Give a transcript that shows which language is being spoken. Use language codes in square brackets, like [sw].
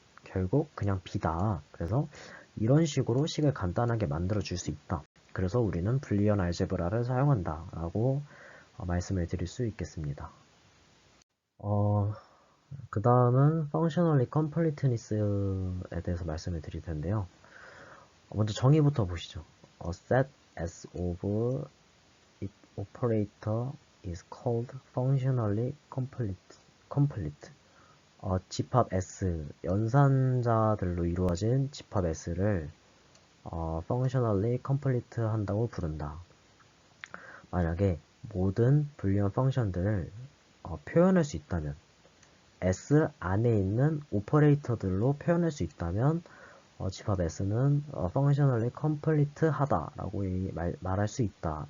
[ko] 결국 그냥 B다. 그래서 이런 식으로 식을 간단하게 만들어 줄 수 있다. 그래서 우리는 불리언 알제브라를 사용한다 라고 말씀을 드릴 수 있겠습니다. 그 다음은 functionally completeness에 대해서 말씀을 드릴 텐데요. 먼저 정의부터 보시죠. [en] A set S of its operator is called functionally complete. [ko] 집합 S, 연산자들로 이루어진 집합 S를 functionally complete 한다고 부른다. 만약에 모든 불리언 펑션들을 표현할 수 있다면, S 안에 있는 오퍼레이터들로 표현할 수 있다면 집합 S는 functionally complete 하다라고 말할 수 있다.